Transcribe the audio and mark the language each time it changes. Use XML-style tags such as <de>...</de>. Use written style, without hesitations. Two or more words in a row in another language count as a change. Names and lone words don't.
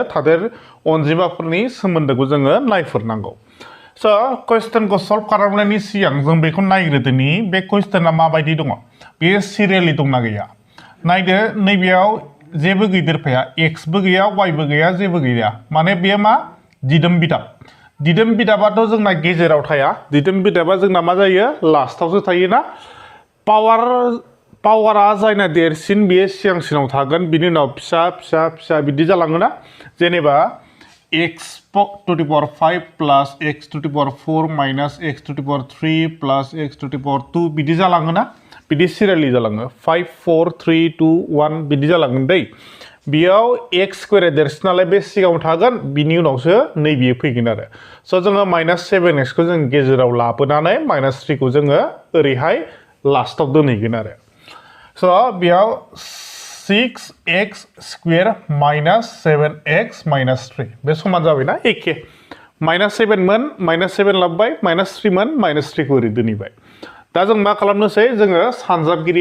<brx>थादेर अनजिमाफोरनि सोमोन्दोखौ जोङो नायफोरनांगौ स' क्वेश्चनखौ सल्भ खालामनायनि सिगां जों बेखौ नायग्रोदोनि बे क्वेश्चना माबायदि दङ बेयो सिरियेलि दंना गैया नायदो नैबेयाव जेबो गैदेरफाया एक्सबो गैया वाइबो गैया जेबो गैया माने बेयो मा दिदोम बिदाबाथ' जोंना गेजेराव थाया दिदोम बिदाबा जोंना मा जायो लास्टआवसो थायोना पावारा जायना देरसिन बेयो सिगांसिनाव थागोन बिनि उनाव फिसा बिदि जालाङोना जेनेबा</brx> <en>x to the power 5 plus x to the power 4 minus x to the power 3 plus x to the power 2</en> <brx>बिदि जालाङोना बिदि सिरियेलि जालाङो 5 4 3 2 1 बिदि जालांगोन दै बेयाव</brx> <en>x square</en> <brx>देरसिन नालाय बे सिगाङाव थागोन बिनि उनावसो नैबेयो फैगोन आरो स' जोङो -7x खौ जों गेजेराव लाबोनानै -3 खौ जोङो ओरैहाय लास्टआव दोनहैगोन आरो स' बेयाव</brx> <en>6x square</en> <brx>-7x -3 बे समान जाबायना एखे -7 मोन -7 लाबोबाय -3 मोन -3 खौ ओरै दोनहैबाय दा जों मा खालामनोसै जोङो सानजाबगिरि</brx>